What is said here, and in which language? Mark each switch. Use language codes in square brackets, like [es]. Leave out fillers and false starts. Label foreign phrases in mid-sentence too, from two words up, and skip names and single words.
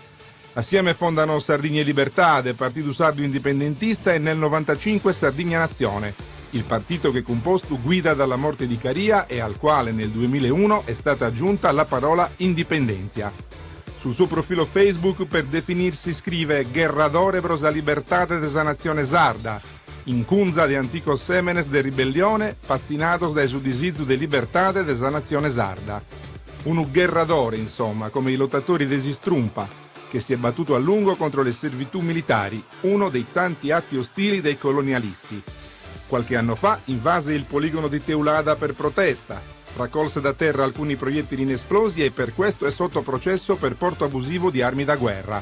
[it] Assieme fondano Sardinia Libertà, del Partito Sardo Indipendentista, e nel 95 Sardigna Nazione, il partito che Compostu guida dalla morte di Caria e al quale nel 2001 è stata aggiunta la parola indipendenzia. Sul suo profilo Facebook per definirsi scrive [sc] «Guerradore pros la libertate desa nazione sarda, incunza de anticos semenes de ribellione, pastinados dai sudisizu de libertate desa nazione sarda». [it] Un guerradore, insomma, come i lottatori desi Strumpa, che si è battuto a lungo contro le servitù militari, uno dei tanti atti ostili dei colonialisti. Qualche anno fa invase il poligono di Teulada per protesta, raccolse da terra alcuni proiettili inesplosi e per questo è sotto processo per porto abusivo di armi da guerra.